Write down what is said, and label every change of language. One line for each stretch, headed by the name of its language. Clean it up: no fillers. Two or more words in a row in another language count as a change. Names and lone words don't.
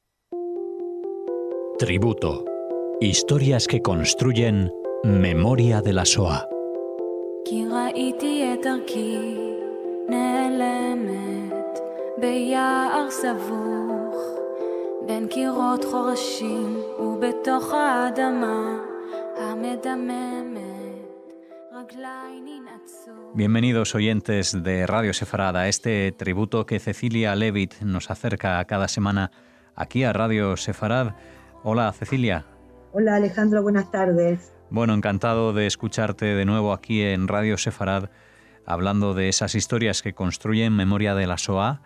Spanish: Tributo. Historias que construyen memoria de la Shoah.
Hebrew: כי ראיתי את דרכי נעלמת ביער סבוך בין קירות חורשים ובתוך האדמה המדממת רגליי ננעצו.
Spanish: Bienvenidos oyentes de Radio Sefarad a este tributo que Cecilia Levitt nos acerca cada semana aquí a Radio Sefarad. Hola Cecilia. Hola Alejandro, buenas tardes. Bueno, encantado de escucharte de nuevo aquí en Radio Sefarad, hablando de esas historias que construyen memoria de la Shoah.